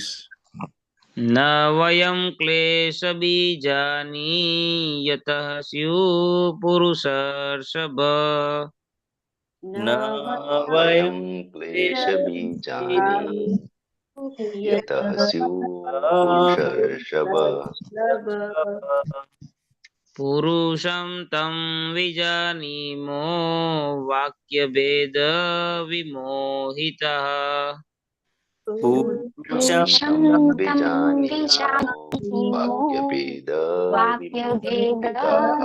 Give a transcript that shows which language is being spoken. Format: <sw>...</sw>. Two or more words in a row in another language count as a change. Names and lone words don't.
<sa>न वयम क्लेश बीजानी यतः स्युः पुरुषर्षभ न वयम क्लेश बीजानी यतः स्युः पुरुषर्षभ पुरुषं तं विजानीमो वाक्यभेद विमोहितः पुरुषं पुरुषं तं तं विजानीमो विजानीमो वाक्यभेद वाक्यभेदः</sa>